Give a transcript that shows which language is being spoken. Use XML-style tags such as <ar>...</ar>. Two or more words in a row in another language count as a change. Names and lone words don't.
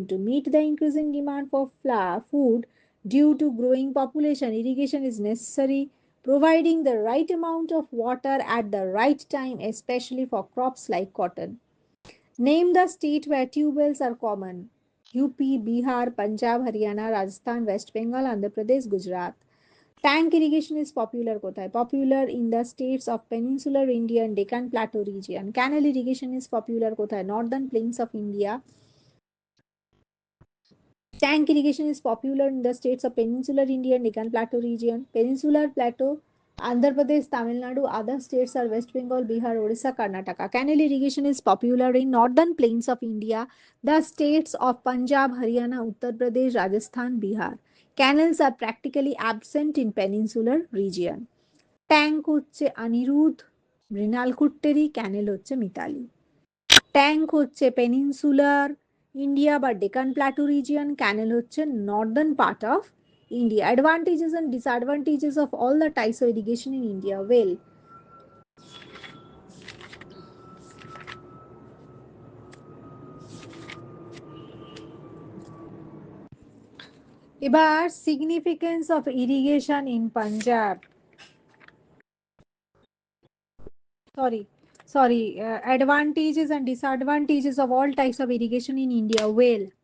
<en>To meet the increasing demand for food due to growing population, irrigation is necessary, providing the right amount of water at the right time, especially for crops like cotton. Name the state where tubewells are common. UP, Bihar, Punjab, Haryana, Rajasthan, West Bengal, Andhra Pradesh, Gujarat. Tank irrigation is popular kothay? Popular in the states of peninsular India and Deccan Plateau region. Canal irrigation is popular kothay? Northern plains of India. Tank irrigation is popular in the states of peninsular India and Deccan Plateau region. Peninsular Plateau, Andhra Pradesh, Tamil Nadu, other states are West Bengal, Bihar, Odisha, Karnataka. Canal irrigation is popular in northern plains of India, the states of Punjab, Haryana, Uttar Pradesh, Rajasthan, Bihar. Canals are practically absent in peninsular region.</en> <bn>ট্যাঙ্ক হচ্ছে অনিরুদ্ধ, মৃণাল কুট্টেরি, ক্যানেল হচ্ছে মিতালি।</bn> <en>ট্যাঙ্ক হচ্ছে Peninsular India বা Deccan Plateau region, canal হচ্ছে northern part of India. Advantages and disadvantages of all the types of irrigation in India, well, এবার significance of irrigation in Punjab, sorry, advantages and disadvantages of all types of irrigation in India, well,</en>